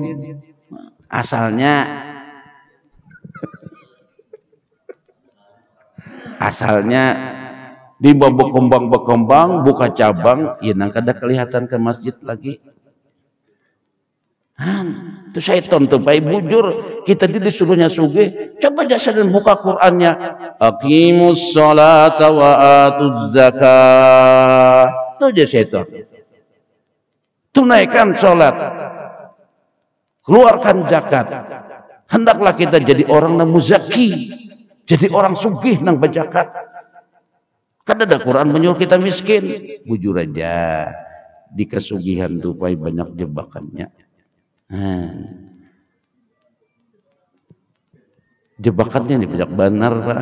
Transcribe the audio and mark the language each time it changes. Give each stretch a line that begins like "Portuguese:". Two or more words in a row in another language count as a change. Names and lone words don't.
Banjar: Asalnya di berkembang buka cabang, ya nang kada kelihatan ke masjid lagi. Itu syaitan tuh baik bujur. kita disuruhnya sugih. Coba aja dan buka Qur'annya.
Arabic: Aqimus sholata wa atuz zakah.
Banjar: Itu aja setan. Tunaikan sholat. Keluarkan zakat. Hendaklah kita jadi orang yang muzaki. Jadi orang sugih nang berzakat. Kan ada Quran menyuruh kita miskin. Bujur aja. Di kesugihan tuh banyak jebakannya. Jebakannya nih banyak benar Pak.